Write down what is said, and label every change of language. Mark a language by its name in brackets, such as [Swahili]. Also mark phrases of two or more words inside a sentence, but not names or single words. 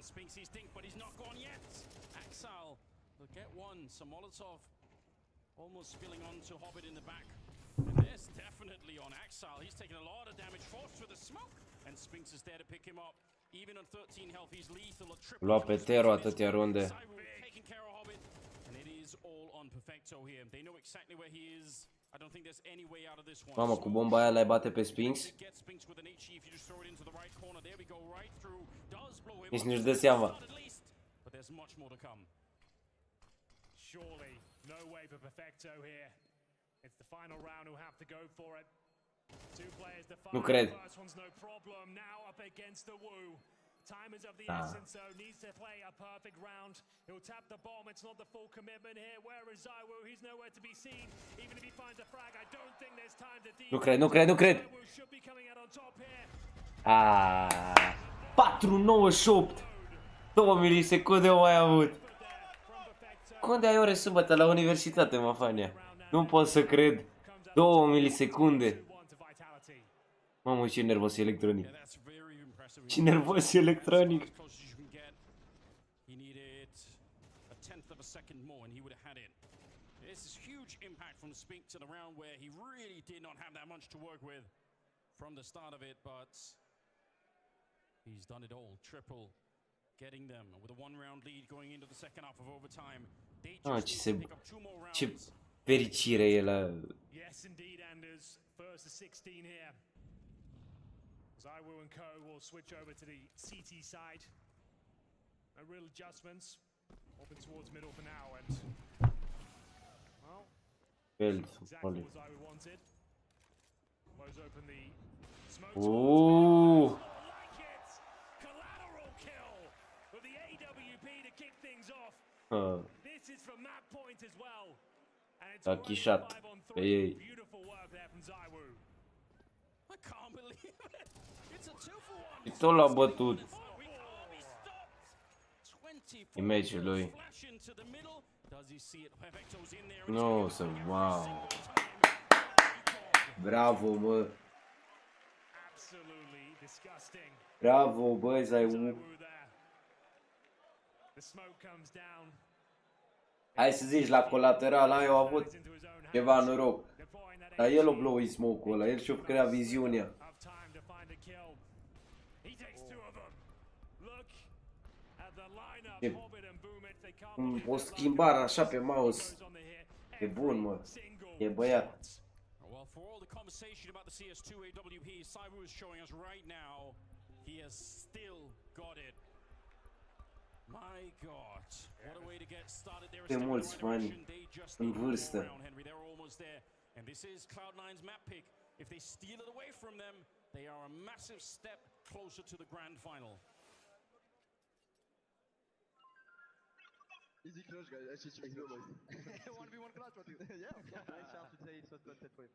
[English] Spinks sees Dink, but he's not gone yet. Axel will get one. Some Molotov Almost spilling onto Hobbit in the back. And there's definitely on Axile. He's taking a lot of damage, forced through the smoke. And Spinks is there to pick him up. Even on 13 health, he's lethal. A triple [Romanian] Lua pe Tero atâtea runde. [English] taking care of Hobbit. And it is all on Perfecto here. They know exactly where he is. I don't think there's any way out of this one. [Romanian] Mamă, cu bomba aia l-ai bate pe Spinks? Nici nu-și dă seama. [English] But there's much more to come. Surely, no way for Perfecto here. It's the final round who'll have to go for it. Two players [Romanian] Nu [English] defining. [Romanian] cred. [English] The first one's no problem. Now up against the Woo. Time is of the essence, so needs to play a perfect round. He'll tap the bomb. It's not the full commitment here. Where is Zywoo? He's nowhere to be seen. Even if he finds a frag, I don't think there's time to deal. [Romanian] Nu cred. [English] Zywoo should be coming out on top here. 4,98. [Romanian] 2 milisecunde au mai avut. Unde ai ore sâmbătă la universitate, mă, Fania? Nu pot să cred. 2 milisecunde. Mamă, ce nervos e electronic. Ce nervos e electronic. [English] He needed a tenth of a second more and he would have had it. This is huge impact from Spinks in a round where he really did not have that much to work with from the start of it, but he's done it all. Triple getting them with a 1-round lead going into the second half of overtime. They just pick up 2 more rounds. [Romanian] Ce fericire e la... [English] Yes, indeed, Anders. First to 16 here. Zywoo and co will switch over to the CT side. No real adjustments. Open towards middle for now, and well, exactly what Zywoo wanted. Close open the smoke. Ooh. Like it, collateral kill with the AWP to kick things off. This is from that point as well, and it's Lucky shot [Romanian] pe ei. [English] beautiful work there from Zywoo. I can't believe it. It's a 2-for-1. [Romanian] Și tot l-a bătut. Image-ul lui. Nu, să... Wow. Bravo, bă. Bravo, bă, Zywoo. Hai să zici, la colateral ai au avut ceva noroc. Dar el o [English] blow smoke-ul [Romanian] ăla, el și-o crea viziunea. O schimbare așa pe mouse. E bun, mă. E băiat. [English] Well, for all the conversation about the CS2 AWP, Zywoo is showing us right now he has still got it. My God, what a way to get started there. [Romanian] De mulți fani în vârstă. [English] They're almost there. And this is Cloud9's map pick. If they steal it away from them, they are a massive step closer to the grand final. Easy clutch, guys. Actually, no noise. 1v1 clutch, what yeah, nice chance to say it was good for him.